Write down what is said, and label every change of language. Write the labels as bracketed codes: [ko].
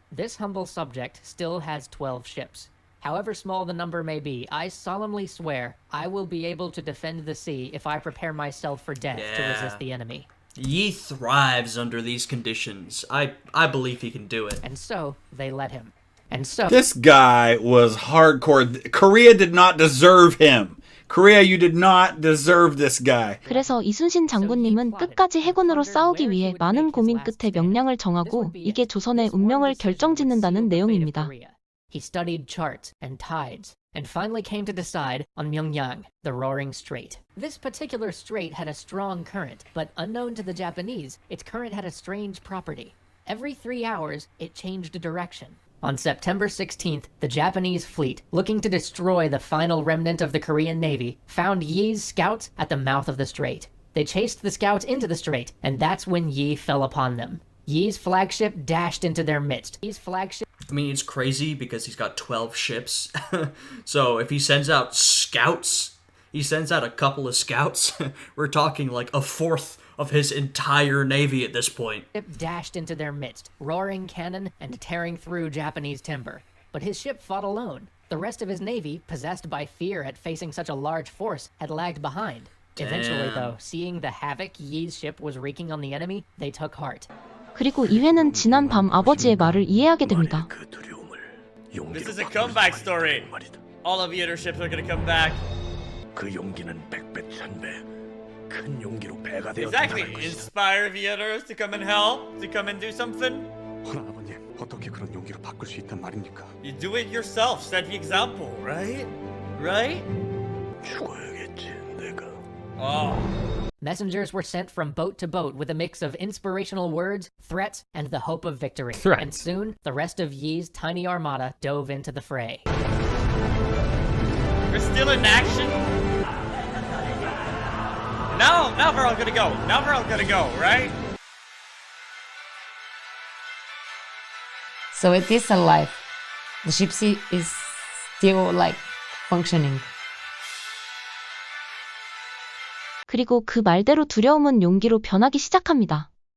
[en] This humble subject still has 12 ships. However small the number may be, I solemnly swear I will be able to defend the sea if I prepare myself for death to resist the enemy. Yi thrives under these conditions. I believe he can do it. And so, they let him. And so... This guy was hardcore. Korea did not deserve him. Korea, you did not deserve this guy. [ko] 그래서 이순신 장군님은 끝까지 해군으로 싸우기 위해 많은 고민 끝에 명량을 정하고 이게 조선의 운명을 결정짓는다는 내용입니다. [en] He studied charts and tides, and finally came to decide on Myeongyang, the Roaring Strait. This particular strait had a strong current, but unknown to the Japanese, its current had a strange property. Every 3 hours, it changed direction. On September 16th, the Japanese fleet, looking to destroy the final remnant of the Korean Navy, found Yi's scouts at the mouth of the strait. They chased the scouts into the strait, and that's when Yi fell upon them. Yi's flagship dashed into their midst. Yi's flagship... I mean, it's crazy because he's got 12 ships. So if he sends out scouts, he sends out a couple of scouts, we're talking like a fourth of his entire navy at this point. Ship dashed into their midst, roaring cannon and tearing through Japanese timber. But his ship fought alone. The rest of his navy, possessed by fear at facing such a large force, had lagged behind. Eventually, though, seeing the havoc Yi's ship was wreaking on the enemy, they took heart. [ko] 그리고 이회는 지난 밤 아버지의 말을 이해하게 됩니다. [en] This is a comeback story. All of the other ships are gonna come back. [ko] 그 용기는 백배 천배 큰 용기로 배가 [en] Exactly. [ko] 되었다는 것이다. [en] Inspire the others to come and help, to come and do something. [ko] 허나 아버님, 어떻게 그런 용기로 바꿀 수 있단 말입니까? [en] You do it yourself. Set the example, right? Right? [ko] 죽어야겠지, 내가. [en] Oh. Messengers were sent from boat to boat with a mix of inspirational words, threats, and the hope of victory. Threats. And soon, the rest of Yi's tiny armada dove into the fray. We're still in action. Now we're all gonna go. Now we're all gonna go, right? So it is alive. The ship is still like functioning. [ko] 그리고 그 말대로 두려움은 용기로 변하기 시작합니다.